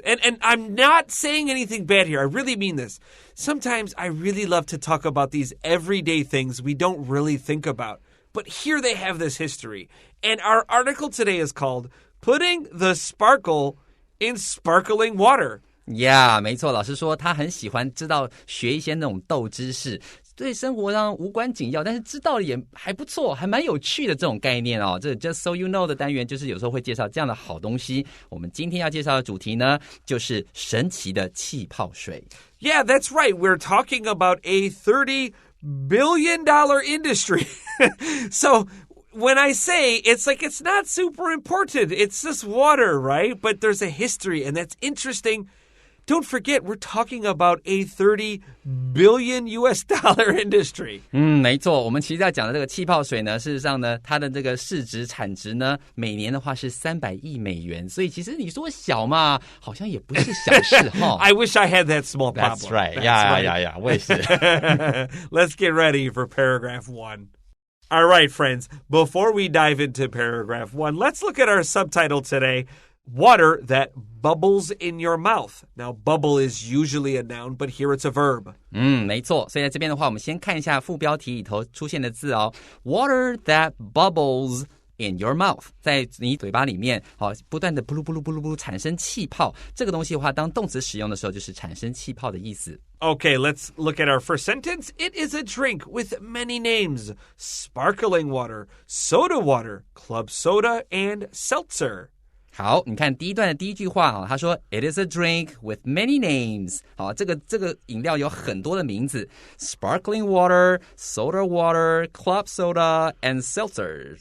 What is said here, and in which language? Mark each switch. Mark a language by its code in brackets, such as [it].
[en] And I'm not saying anything bad here. I really mean this. Sometimes I really love to talk about these everyday things we don't really think about. But here they have this history. And our article today is called Putting the Sparkle in Sparkling Water. [zh] Yeah, 没错，老师说他很喜欢知道学一些那种斗知识，对生活上无关紧要，但是知道也还不错，还蛮有趣的这种概念哦。这 Just So You Know 的单元就是有时候会介绍这样的好东西。我们今天要介绍的主题呢，就是神奇的气泡水。 [en] Yeah, that's right. We're talking about a $30 billion industry. So when I say it's like it's not super important, it's just water, right? But there's a history, and that's interesting. Don't forget, we're talking about a $30 billion industry. [zh] 没错，我们其实要讲的这个气泡水呢，事实上呢，它的这个市值产值呢，每年的话是300亿美元，所以其实你说小嘛，好像也不是小事哈。 [en] I wish I had that small problem. That's right. Yeah. [zh] 我也是。 [en] Let's get ready for paragraph 1. All right, friends, before we dive into paragraph 1, let's look at our subtitle today. Water that bubbles in your mouth. Now, bubble is usually a noun, but here it's a verb. [zh] 没错，所以在这边的话，我们先看一下副标题里头出现的字哦。 [en] Water that bubbles in your mouth， [zh] 在你嘴巴里面，不断的布噜布噜布噜布噜产生气泡。这个东西的话，当动词使用的时候，就是产生气泡的意思。 [en] Okay, let's look at our first sentence. It is a drink with many names: sparkling water, soda water, club soda, and seltzer. [zh] 好，你看第一段的第一句话啊，他说 [en] It is a drink with many names。 [zh] 好，这个饮料有很多的名字 ， [en] sparkling water, soda water, club soda, and seltzer。